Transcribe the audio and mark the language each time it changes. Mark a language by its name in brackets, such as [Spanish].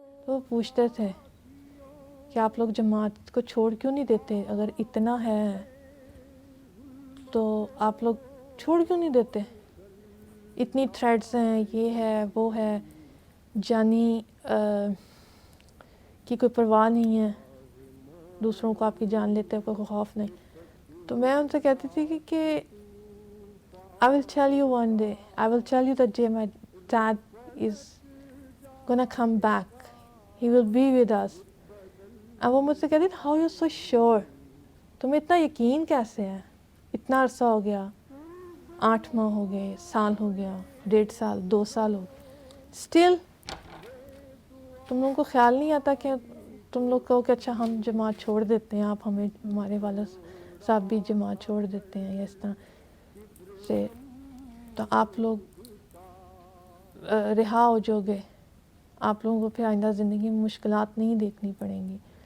[Urdu] تو وہ پوچھتے تھے کہ آپ لوگ جماعت کو چھوڑ کیوں نہیں دیتے؟ اگر اتنا ہے تو آپ لوگ چھوڑ کیوں نہیں دیتے؟ اتنی تھریڈس ہیں، یہ ہے وہ ہے، جانی کی کوئی پرواہ نہیں ہے، دوسروں کو آپ کی جان لیتے ہیں، کوئی خوف نہیں. تو میں ان سے کہتی تھی کہ [English] I will tell you one day, I will tell you the day my dad is gonna come back, he will be with us. [Urdu] اب وہ مجھ سے کہتی تھی [English] how you're so sure، [Urdu] تمہیں اتنا یقین کیسے ہے؟ اتنا عرصہ ہو گیا، 8 ماہ ہو گئے، سال ہو گیا، 1.5 سال، 2 سال ہو گئے، اسٹل تم لوگوں کو خیال نہیں آتا کہ تم لوگ کہو کہ اچھا ہم جماعت چھوڑ دیتے ہیں، آپ ہمیں، ہمارے والد صاحب بھی جماعت چھوڑ دیتے ہیں یا اس طرح سے، تو آپ لوگ رہا ہو جو گے، آپ لوگوں کو پھر آئندہ زندگی میں مشکلات نہیں دیکھنی پڑیں گی.